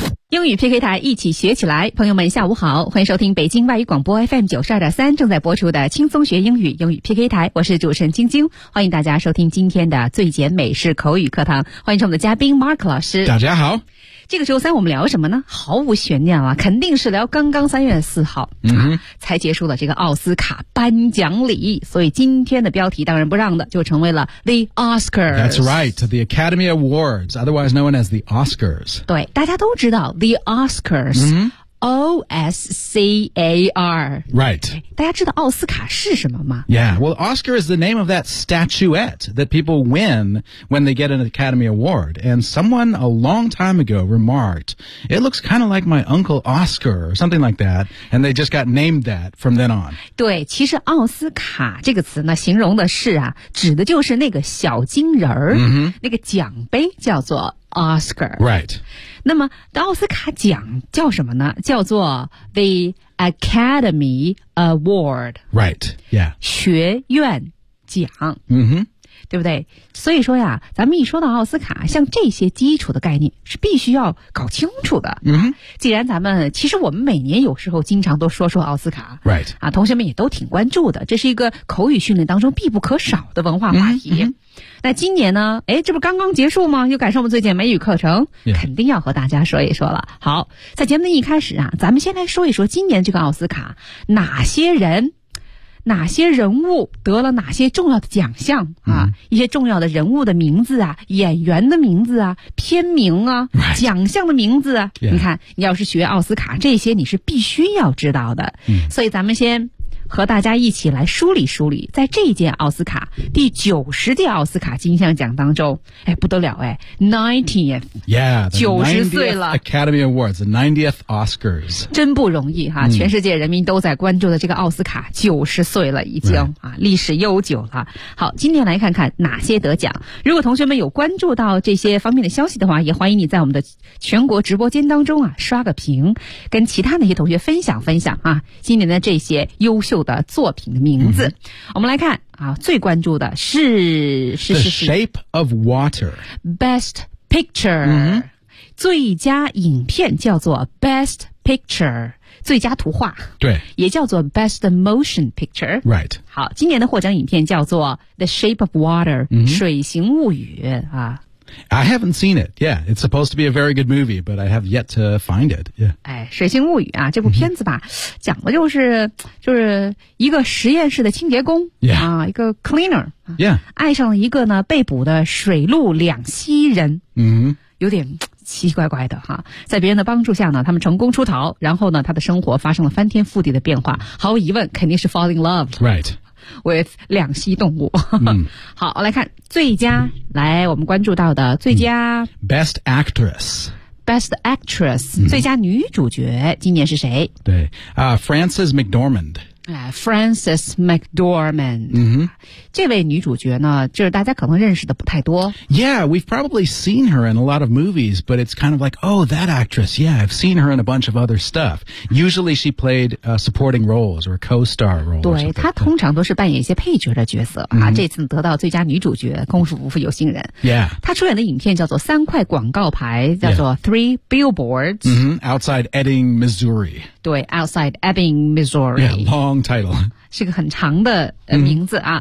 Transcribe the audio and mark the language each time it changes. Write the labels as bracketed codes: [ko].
[zh] 英语 PK 台一起学起来，朋友们下午好，欢迎收听北京外语广播 FM92.3 正在播出的轻松学英语英语 PK 台，我是主持人晶晶，欢迎大家收听今天的最简美式口语课堂，欢迎我们的嘉宾 Mark 老师。大家好，这个周三我们聊什么呢？毫无悬念了，肯定是聊刚刚3月4号、才结束了这个奥斯卡颁奖礼，所以今天的标题当仁不让的就成为了 The Oscars。 [en] That's right, the Academy Awards, otherwise known as the Oscars. [zh] 对，大家都知道The Oscars,、O-S-C-A-R. [en] Right. [zh] 大家知道奥斯卡是什么吗？ [en] Yeah, well, Oscar is the name of that statuette that people win when they get an Academy Award. And someone a long time ago remarked, it looks kind of like my Uncle Oscar, or something like that, and they just got named that from then on. [zh] 对，其实奥斯卡这个词呢，形容的是啊，指的就是那个小金人儿、那个奖杯叫做Oscar. [en] Right. [zh] 那么奥斯卡奖叫什么呢？ [en] 叫做 The Academy Award. Right. Yeah. [zh] 学院奖。对不对？所以说呀，咱们一说到奥斯卡，像这些基础的概念是必须要搞清楚的。既然咱们，其实我们每年有时候经常都说说奥斯卡。 [en] Right. [zh] 啊，同学们也都挺关注的，这是一个口语训练当中必不可少的文化话题。那今年呢，诶，这不刚刚结束吗？又赶上我们最简美语课程、肯定要和大家说一说了。好，在节目的一开始啊，咱们先来说一说今年这个奥斯卡，哪些人哪些人物得了哪些重要的奖项啊、一些重要的人物的名字啊，演员的名字啊，片名啊、奖项的名字啊、你看你要是学奥斯卡，这些你是必须要知道的。所以咱们先和大家一起来梳理梳理，在这一届奥斯卡第90届奥斯卡金像奖当中，哎，不得了，哎 90th [en] yeah [zh] 90岁了 [en] Academy Awards, the 90th Oscars, [zh] 真不容易哈、全世界人民都在关注的这个奥斯卡90岁了已经、啊，历史悠久了。好，今天来看看哪些得奖，如果同学们有关注到这些方面的消息的话，也欢迎你在我们的全国直播间当中啊刷个屏，跟其他那些同学分享分享啊今年的这些优秀的作品的名字。我们来看啊，最关注的是 [en] The Shape of Water, [zh] Best Picture、最佳影片叫做 Best Picture, 最佳图画，对， [en] 也叫做 Best Motion Picture, right? [zh] 好，今年的获奖影片叫做 The Shape of Water,、水形物语啊。 [en] I haven't seen it. Yeah, it's supposed to be a very good movie, but I have yet to find it. Yeah. [zh] 哎，水形物语啊，这部片子吧，讲的就是一个实验室的清洁工、一个 cleaner、爱上了一个呢被捕的水陆两栖人。有点奇奇怪怪的哈，在别人的帮助下呢，他们成功出逃，然后呢，他的生活发生了翻天覆地的变化。毫无疑问，肯定是 [en] fall in love. Right. [zh] with 两栖动物。好，来看最佳、来我们关注到的最佳、 [en] Best Actress, [zh] Best Actress、最佳女主角今年是谁？ [en] 对、Frances McDormand、 [zh] Frances McDormand、这位女主角呢，就是大家可能认识的不太多。 [en] Yeah, we've probably seen her in a lot of movies, but it's kind of like, oh, that actress, yeah, I've seen her in a bunch of other stuff. Usually she played、supporting roles or co-star roles. [zh] 对，她通常都是扮演一些配角的角色、这次得到最佳女主角，功夫不负有心人。 [en] Yeah. [zh] 她出演的影片叫做三块广告牌，叫做 Three Billboards、 [en] Outside Ebbing, Missouri. 对， Outside Ebbing, Missouri. Yeah, long title. [zh] 是个很长的、名字啊。